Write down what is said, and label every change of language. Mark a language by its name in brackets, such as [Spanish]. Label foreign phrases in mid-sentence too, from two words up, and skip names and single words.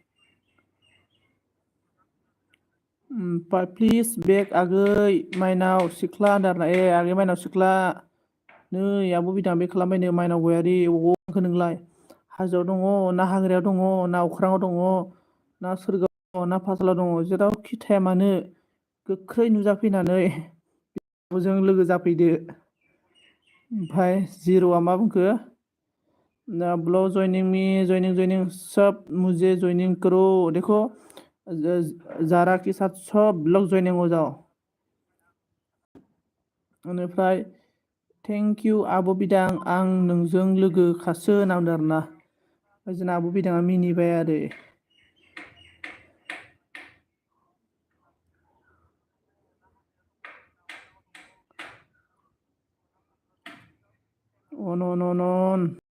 [Bodo] ओमफ्राय [English] please back [Bodo] आगै माइनाव सिख्ला होनदों आगै माइनाव सिख्ला नै आब' बिदां बेक खालामबायनो माइनाव गयारि अबाव दंखो नोंलाय हाजोआव दङ ना हाग्रायाव दङ ना अख्राङाव दङ ना सोरगोआव दङ ना पातालाव दङ जेरावखि थाया मानो गोख्रै नुजाफैनानै जों लोगो जाफैदो ओमफ्राय जिर'आ मा बुंखो [Hindi] ब्लॉग ज्वाइनिंग सब मुझे ज्वाइनिंग करो देखो जारा के साथ सब ब्लॉग ज्वाइनिंग हो जाओ [Bodo] बेनिफ्राय [English] thank you [Bodo] आब' बिदां आं नोंजों लोगो खासो होनना बुंदों आरोना जोंना आब' बिदाङा मिनिबाय आरो अन